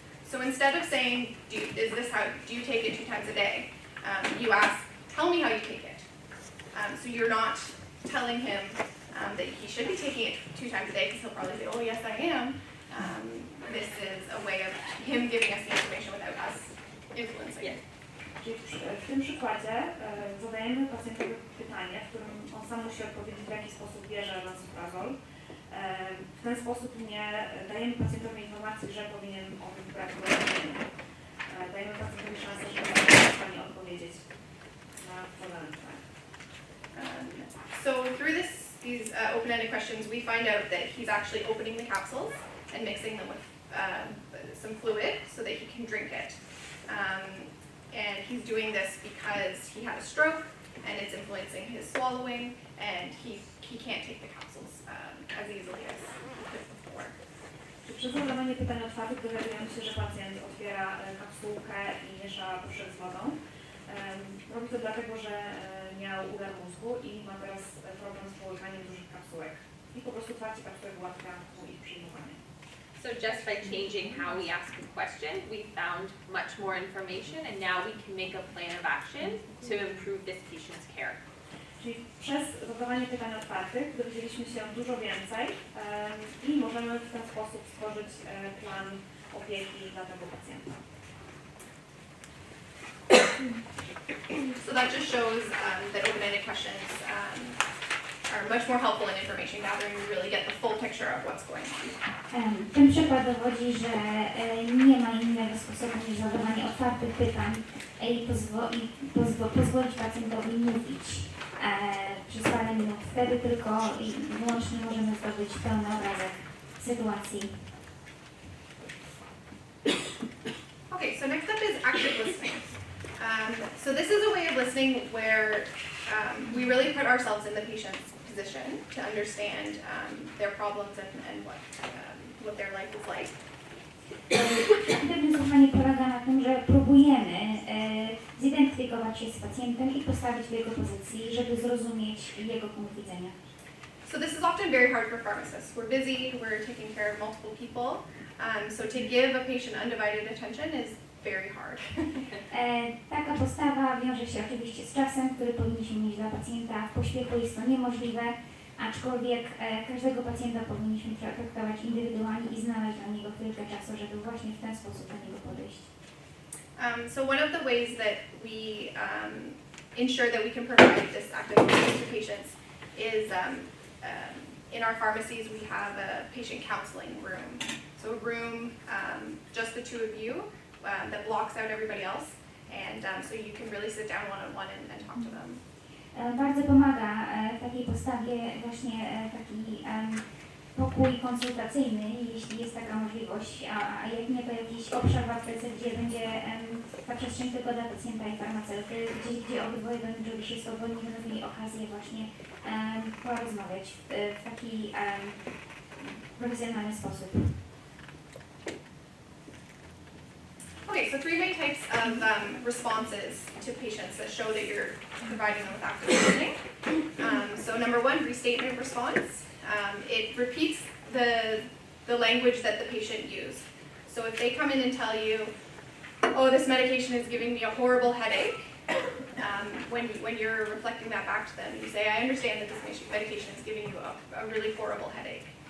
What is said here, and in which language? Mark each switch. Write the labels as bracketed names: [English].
[English] So instead of saying, do you take it 2 times a day? You ask, tell me how you take it. So you're not telling him that he should be taking it 2 times a day, because he'll probably say, oh yes, I am. This is a way of him giving us the information without us influencing it. [Polish] Czyli w tym przykładzie zadajemy pacjentowi pytanie, w którym on sam musi odpowiedzieć, w jaki sposób bierze lansoprazol. W ten sposób nie dajemy pacjentowi informacji, że powinien o tym brać leczenie. Dajemy pacjentowi szansę, że będzie w stanie odpowiedzieć na zadane pytanie. [English] So through these open-ended questions, we find out that he's actually opening the capsules and mixing them with some fluid so that he can drink it. And he's doing this because he had a stroke and it's influencing his swallowing, and he can't take the capsules as easily as he could before. [Polish] Przez zadawanie pytań otwartych dowiadujemy się, że pacjent otwiera kapsułkę i miesza proszek z wodą. Robi to dlatego, że miał udar mózgu i ma teraz problem z połykaniem dużych kapsułek. I po prostu otwarcie kapsułek ułatwia mu ich przyjmowanie. [English] So just by changing how we ask a question, we found much more information, and now we can make a plan of action to improve this patient's care. [Polish] Czyli przez zadawanie pytań otwartych dowiedzieliśmy się dużo więcej i możemy w ten sposób stworzyć plan opieki dla tego pacjenta. [English] So that just shows that open-ended questions are much more helpful in information gathering. We really get the full picture of what's going on. [Polish] Ten przykład dowodzi, że nie ma innego sposobu niż zadawanie otwartych pytań i pozwolić pacjentowi mówić przez parę minut. Wtedy tylko i wyłącznie możemy zdobyć pełny obrazek sytuacji. [English] Okay, so next up is active listening. So this is a way of listening where we really put ourselves in the patient's position to understand their problems and what their life is like. [Polish] Aktywne słuchanie polega na tym, że próbujemy zidentyfikować się z pacjentem i postawić w jego pozycji, żeby zrozumieć jego punkt widzenia. [English] So this is often very hard for pharmacists. We're busy, we're taking care of multiple people, so to give a patient undivided attention is very hard. [Polish] Taka postawa wiąże się oczywiście z czasem, który powinniśmy mieć dla pacjenta. W pośpiechu jest to niemożliwe, aczkolwiek każdego pacjenta powinniśmy traktować indywidualnie i znaleźć dla niego chwilkę czasu, żeby właśnie w ten sposób do niego podejść. [English] So one of the ways that we ensure that we can provide this active listening to patients is in our pharmacies we have a patient counseling room. So a room, just the 2 of you, that blocks out everybody else, and so you can really sit down one-on-one and talk to them. [Polish] Bardzo pomaga w takiej postawie właśnie taki pokój konsultacyjny, jeśli jest taka możliwość, a jak nie to jakiś obszar w aptece, gdzie będzie ta przestrzeń tylko dla pacjenta i farmaceuty, gdzie obydwoje będą czuli się swobodni, będą mieli okazję właśnie porozmawiać w taki profesjonalny sposób. [English] Okay, so 3 main types of responses to patients that show that you're providing them with active listening. So number 1, restatement response. It repeats the language that the patient used. So if they come in and tell you, oh, this medication is giving me a horrible headache, when you're reflecting that back to them, you say, I understand that this medication is giving you a really horrible headache.